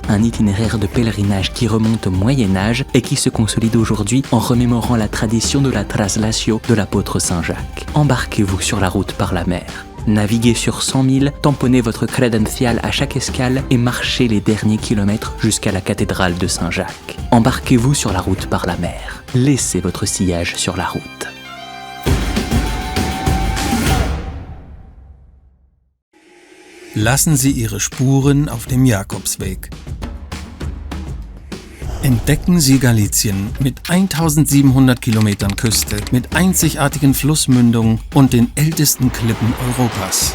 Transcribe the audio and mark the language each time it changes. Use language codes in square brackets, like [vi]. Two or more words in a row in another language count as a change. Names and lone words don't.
[fr] Un itinéraire de pèlerinage qui remonte au Moyen-Âge et qui se consolide aujourd'hui en remémorant la tradition de la traslatio de l'apôtre Saint-Jacques. Embarquez-vous sur la route par la mer. Naviguez sur 100 000, tamponnez votre credencial à chaque escale et marchez les derniers kilomètres jusqu'à la cathédrale de Saint-Jacques. Embarquez-vous sur la route par la mer. Laissez votre sillage sur la route. [de] Lassen Sie Ihre Spuren auf dem Jakobsweg. Entdecken Sie Galicien mit 1700 Kilometern Küste, mit einzigartigen Flussmündungen und den ältesten Klippen Europas.